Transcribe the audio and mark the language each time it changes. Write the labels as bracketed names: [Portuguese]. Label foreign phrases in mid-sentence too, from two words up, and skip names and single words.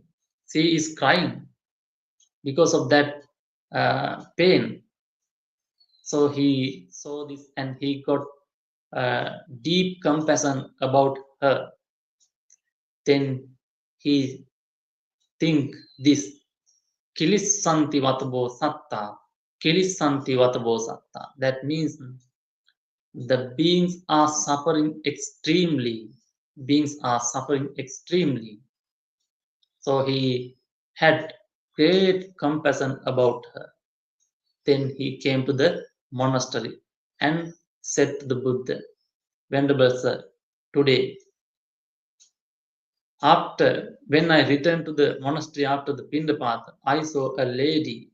[English] She is crying because of that pain. So he saw this and he got deep compassion about her. Then he think this, [Pali] kilissanti vatabo satta, kilissanti vatabo satta. [English] That means the beings are suffering extremely. Beings are suffering extremely. So he had great compassion about her. Then he came to the monastery and said to the Buddha, Venerable Sir, today, when I returned to the monastery after the Pindapata, I saw a lady.